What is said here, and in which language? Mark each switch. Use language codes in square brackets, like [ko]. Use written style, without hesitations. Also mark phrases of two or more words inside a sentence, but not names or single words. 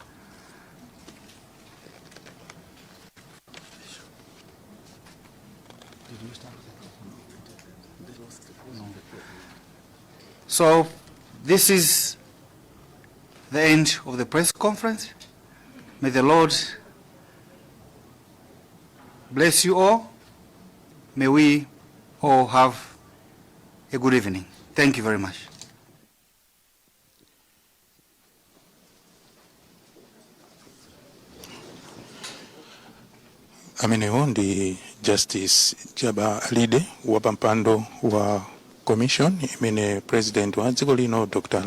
[en] So this is the end of the press conference. May the Lord bless you all. May we all have a good evening. Thank you very much. [ny] Amenewo ndi Justice Jaba Alide wa pampando wa Commission imene President wa dziko lino Dr.